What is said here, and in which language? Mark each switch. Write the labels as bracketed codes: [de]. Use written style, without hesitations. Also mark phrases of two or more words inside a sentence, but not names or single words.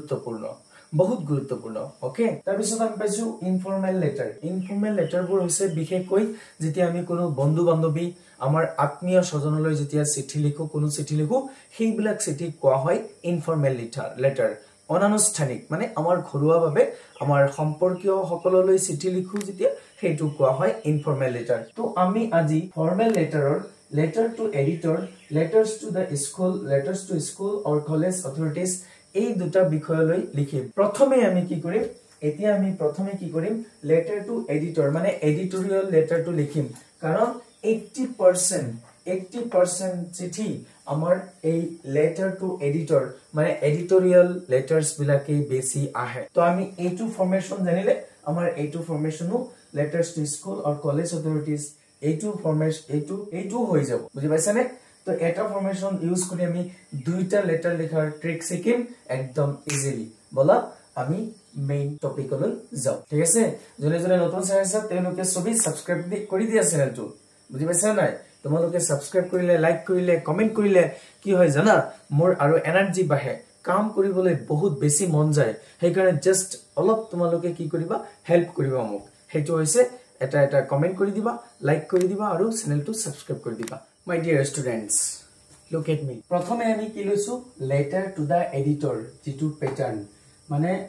[as] গুৰুত্বপূৰ্ণ ওকে তাৰ পিছত আমি পাইছো [en] informal letter [as] বোৰ হৈছে বিশেষকৈ যেতিয়া আমি কোনো বন্ধু বান্ধৱী আমাৰ আত্মীয় স্বজনলৈ যেতিয়া চিঠি লিখো সেইবিলাক চিঠি কোৱা হয় [en] informal letter [as] অনানুষ্ঠানিক মানে আমাৰ ঘৰুৱাভাৱে আমাৰ সম্পৰ্কীয় সকললৈ চিঠি লিখো যেতিয়া হেতু কোৱা হয় [en] informal letter [as] তো আমি আজি ফৰ্মেল লেটাৰৰ [en] letter to editor letters to the school letters to school or college authorities [as] এই দুটা বিষয়লৈ লিখিম প্ৰথমে আমি কি কৰিম এতিয়া আমি প্ৰথমে কি কৰিম [en] letter to editor [as] মানে [en] editorial letter to [as] লিখিম কাৰণ 80% চিঠি আমাৰ এই [en] letter to editor [as] মানে [en] editorial letters [as] বিলাকে বেছি আহে তো আমি এইটো ফৰ্মেশন জানিলে আমাৰ এইটো ফৰ্মেশনো [en] letters to school or college authorities [as] এইটো ফৰ্মেশন এইটো হৈ যাব বুজি পাইছানে তো এটা ফৰ্মেশন ইউজ কৰি আমি দুইটা লেটাৰ লিখাৰ ট্ৰিক শিকিম একদম ইজিলি বলা আমি মেইন টপিকলৈ যাও ঠিক আছে জনে জনে নতুন চাই আছে তেওঁলোকে সবই সাবস্ক্ৰাইব কৰি দিয়া চেনেলটো বুজি পাইছা নাই তোমালোকে সাবস্ক্ৰাইব কৰিলে লাইক কৰিলে কমেন্ট কৰিলে কি হয় জানা মোৰ আৰু এনাৰ্জি বাহে কাম কৰিবলৈ বহুত বেছি মন যায় সেইকাৰণে জাস্ট অলপ তোমালোকে কি কৰিবা হেল্প কৰিবা মোক হেতু হৈছে এটা কমেন্ট কৰি দিবা লাইক কৰি দিবা আৰু চেনেলটো সাবস্ক্ৰাইব কৰি দিবা [en] my dear students look at me [as] প্ৰথমে আমি কি লৈছো [en] letter to the editor [as] যেটো প্যাটাৰ্ন মানে